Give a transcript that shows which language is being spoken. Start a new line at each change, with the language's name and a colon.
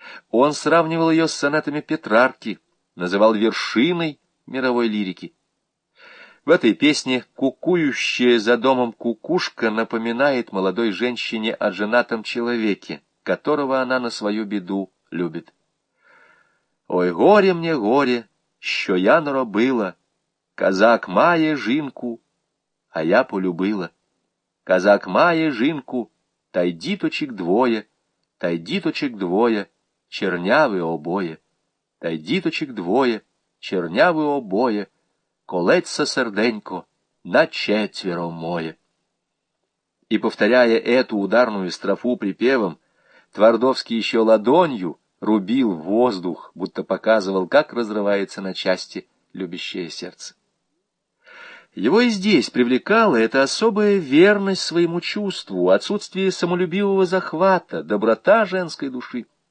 Russian: Он сравнивал ее с сонетами Петрарки, называл вершиной мировой лирики. В этой песне кукующая за домом кукушка напоминает молодой женщине о женатом человеке, которого она на свою беду любит.
Ukrainian: «Ой, горе мне, горе, що я наробила, казак має жінку, а я полюбила. Казак має жінку, тай діточек двоє, тай діточек двоє, чернявы обоє, тай діточек двоє, чернявы обоє, колеться серденько на четверо моє».
Russian: И повторяя эту ударную строфу припевом, Твардовский еще ладонью рубил воздух, будто показывал, как разрывается на части любящее сердце. Его и здесь привлекала эта особая верность своему чувству, отсутствие самолюбивого захвата, доброта женской души.